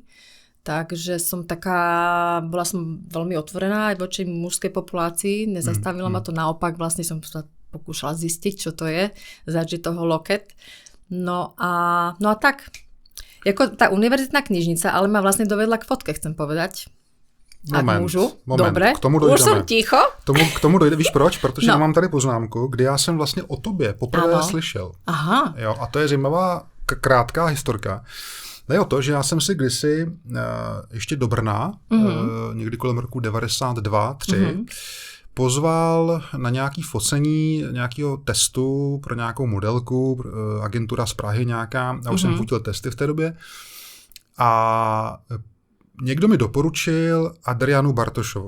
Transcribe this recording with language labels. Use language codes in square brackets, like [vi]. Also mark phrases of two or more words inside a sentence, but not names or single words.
[sk] Takže bola som veľmi otvorená aj voči mužskej populácii, nezastavila ma to, naopak vlastne som sa pokúšala zistiť, čo to je, zažiť toho loket. No a tak. Jako tá univerzitná knižnica, ale ma vlastne dovedla k fotke, chcem povedať. [cs] Moment. Dobre, k tomu dojdeme. [sk] Už som ticho. [cs] K tomu dojde, víš proč? Protože mám tady poznámku, kdy já jsem vlastně o tobě poprvé slyšel. Aha. Jo, a to je zajímavá, krátká historka. Jde o to, že já jsem si kdysi ještě do Brna, někdy kolem roku 92-3, pozval na nějaký focení nějakého testu pro nějakou modelku, agentura z Prahy nějaká, já už jsem fotil testy v té době a někdo mi doporučil Adrianu Bartošovou.